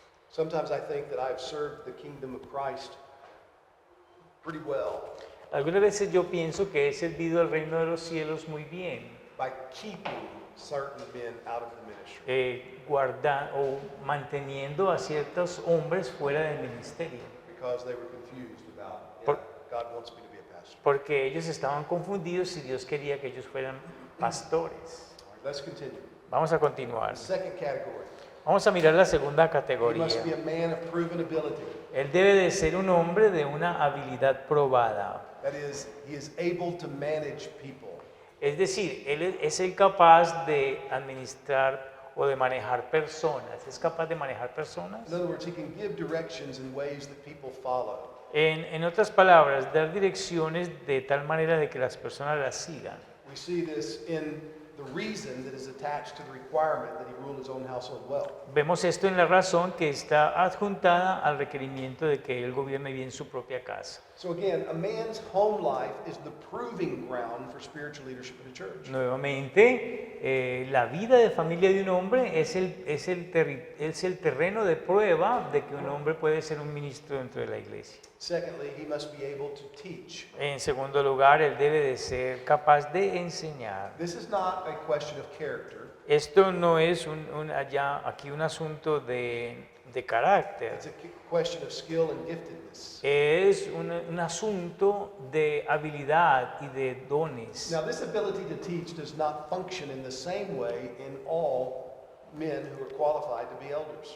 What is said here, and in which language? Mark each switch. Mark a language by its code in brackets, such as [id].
[en] Sometimes I think that I've served the kingdom of Christ pretty well [es] Algunas veces yo pienso que he servido al reino de los cielos muy bien, [en] by keeping certain men out of the ministry [es] o manteniendo a ciertos hombres fuera del ministerio, [en] because they were confused about, yeah, [es] Por- [en] God wants me to be a pastor. [es] porque ellos estaban confundidos si Dios quería que ellos fueran pastores. [en] All right, let's continue. [es] Vamos a continuar. [en] The second category. [es] Vamos a mirar la segunda [en] He [es] categoría. [en] must be a man of proven ability. [es] Él debe de ser un hombre de una habilidad probada. [en] That is, he is able to manage people. [es] Es decir, él es el capaz de administrar o de manejar personas. ¿Es capaz de manejar personas? [en] In other words, he can give directions in ways that people follow. [es] En otras palabras, dar direcciones de tal manera de que las personas las sigan. [en] We see this in the reason that is attached to the requirement that he rule his own household well. [es] Vemos esto en la razón que está adjuntada al requerimiento de que él gobierne bien su propia casa. [en] So again, a man's home life is the proving ground for spiritual leadership in the church. [es] Nuevamente, la vida de familia de un hombre es el terreno de prueba de que un hombre puede ser un ministro dentro de la iglesia. [en] Secondly, he must be able to teach. [es] En segundo lugar, él debe de ser capaz de enseñar. [en] This is not a question of character. [es] Esto no es aquí un asunto de carácter, [en] It's a question of skill and giftedness. [es] es un asunto de habilidad y de dones. [en] Now, this ability to teach does not function in the same way in all men who are qualified to be elders.